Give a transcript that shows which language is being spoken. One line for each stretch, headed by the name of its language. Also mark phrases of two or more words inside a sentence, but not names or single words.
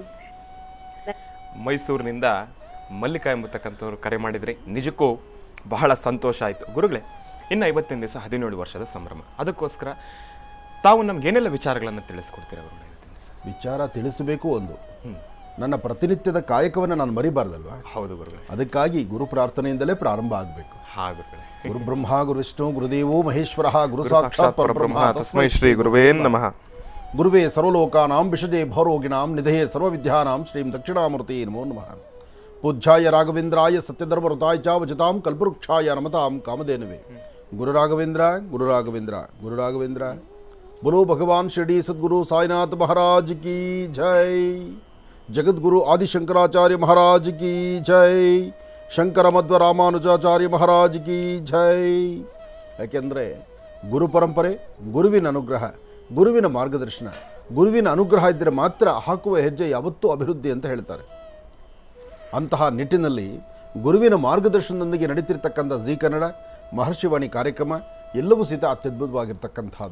Kannada: ಮೈಸೂರಿನಿಂದ ಮಲ್ಲಿಕಾ ಎಂಬತಕ್ಕಂಥವ್ರು ಕರೆ ಮಾಡಿದ್ರಿ, ನಿಜಕ್ಕೂ ಬಹಳ ಸಂತೋಷ ಆಯಿತು ಗುರುಗಳೇ. ಇನ್ನು 50 ದಿವಸ 17 ವರ್ಷದ ಸಂಭ್ರಮ, ಅದಕ್ಕೋಸ್ಕರ ತಾವು ನಮಗೇನೆಲ್ಲ ವಿಚಾರಗಳನ್ನು ತಿಳಿಸ್ಕೊಡ್ತೀರಾ ಗುರುಗಳೇ? ವಿಚಾರ ತಿಳಿಸಬೇಕು. ಒಂದು ನನ್ನ ಪ್ರತಿನಿತ್ಯದ ಕಾಯಕವನ್ನು ನಾನು ಮರಿಬಾರ್ದಲ್ವಾ? ಹೌದು ಗುರುಗಳೇ. ಅದಕ್ಕಾಗಿ ಗುರು ಪ್ರಾರ್ಥನೆಯಿಂದಲೇ ಪ್ರಾರಂಭ ಆಗಬೇಕು.
Sanskrit: ಗುರು ಬ್ರಹ್ಮ ಗುರು ವಿಷ್ಣು ಗುರುದೇವೋ ಮಹೇಶ್ವರ ಗುರು ಸಾಕ್ಷಾತ್ ಪರಬ್ರಹ್ಮ ತಸ್ಮೈ ಶ್ರೀ ಗುರುವೇ ನಮಃ. ಗುರುವೇ ಸರ್ವಲೋಕಾನಾಂ ವಿಷಜೇ ಭವರೋಗಿಣಾಂ ನಿಧಯೇ ಸರ್ವವಿದ್ಯಾನಾಂ ಶ್ರೀಂ ದಕ್ಷಿಣಾಮೂರ್ತಿ ನಮೋ ನಮಃ. ಪೂಜ್ಯಾಯ ರಾಘವೇಂದ್ರಾಯ ಸತ್ಯಧರ್ಮರತಾಯ ಚ ವಚತಾಂ ಕಲ್ಪವೃಕ್ಷಾಯ ನಮತಾಂ ಕಾಮಧೇನವೇ. ಗುರು ರಾಘವೇಂದ್ರ ಗುರು ರಾಘವೇಂದ್ರ ಗುರು ರಾಘವೇಂದ್ರ.
Hindi: बोलो भगवान शिरडी सद्गुरु साईनाथ महाराज की जय. जगद्गुरु आदि शंकराचार्य महाराज की जय. शंकर मध्व रामानुजाचार्य महाराज की जय.
Kannada: ಯಾಕೆಂದರೆ ಗುರು ಪರಂಪರೆ, ಗುರುವಿನ ಅನುಗ್ರಹ, ಗುರುವಿನ ಮಾರ್ಗದರ್ಶನ, ಗುರುವಿನ ಅನುಗ್ರಹ ಇದ್ದರೆ ಮಾತ್ರ ಹಾಕುವ ಹೆಜ್ಜೆ ಯಾವತ್ತೂ ಅಭಿವೃದ್ಧಿ ಅಂತ ಹೇಳ್ತಾರೆ. ಅಂತಹ ನಿಟ್ಟಿನಲ್ಲಿ ಗುರುವಿನ ಮಾರ್ಗದರ್ಶನದೊಂದಿಗೆ ನಡೀತಿರ್ತಕ್ಕಂಥ ಜೀ ಕನ್ನಡ ಮಹರ್ಷಿವಾಣಿ ಕಾರ್ಯಕ್ರಮ ಎಲ್ಲವೂ ಸಹಿತ ಅತ್ಯದ್ಭುತವಾಗಿರ್ತಕ್ಕಂಥದ್ದು.